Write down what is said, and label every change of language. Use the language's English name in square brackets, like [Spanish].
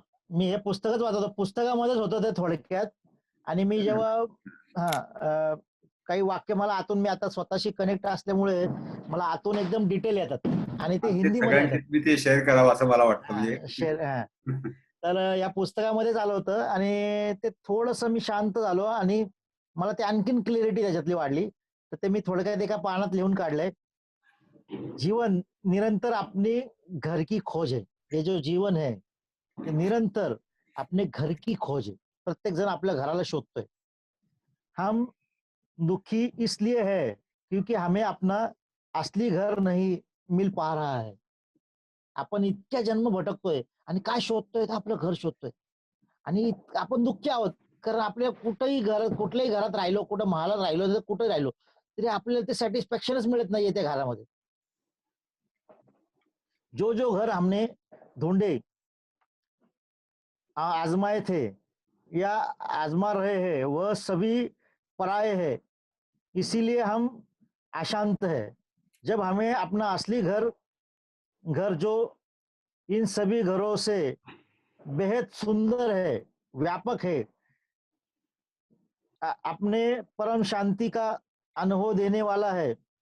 [Marathi] मी हे पुस्तकच वाचतो, पुस्तकामध्येच होतं ते थोडक्यात. आणि मी जेव्हा काही वाक्य मला आतून, मी आता स्वतःशी कनेक्ट असल्यामुळे मला आतून एकदम डिटेल येतात आणि ते ते हिंदीमध्ये सगळ्यांशी येतात. तुम्ही ते शेअर करावं असं मला वाटतं. म्हणजे तर या पुस्तकामध्येच आलं होतं आणि ते थोडंसं मी शांत झालो आणि मला ते आणखीन क्लिअरिटी त्याच्यातली वाढली. तर ते मी थोडक्यात एका पानात लिहून काढलंय. [Hindi] जीवन निरंतर अपने घर की खोज है. ये जो जीवन है [Marathi] ते [Hindi] निरंतर अपने घर की खोज है. [Marathi] प्रत्येक जण आपल्या घराला शोधतोय. [Hindi] हम दुखी इसलिए है क्योंकि हमें अपना असली घर नहीं मिल पा रहा है. [Marathi] आपण इतक्या जन्म भटकतोय आणि काय शोधतोय तर आपलं घर शोधतोय. आणि आपण दुःखी आहोत कारण आपल्या कुठल्याही घरात राहिलो, कुठं महालात राहिलो, कुठे राहिलो तरी आपल्याला ते सॅटिस्फॅक्शनच मिळत नाहीये त्या घरामध्ये. [Hindi] जो जो घर हमने ढूंढे, आजमाए थे या आजमा रहे हैं, वह सभी पराये हैं. इसीलिए हम अशांत है. जब हमें अपना असली घर घर जो इन सभी घरों से बेहद सुंदर है, व्यापक है, अपने परम शांति का अनुभव देने वाला है.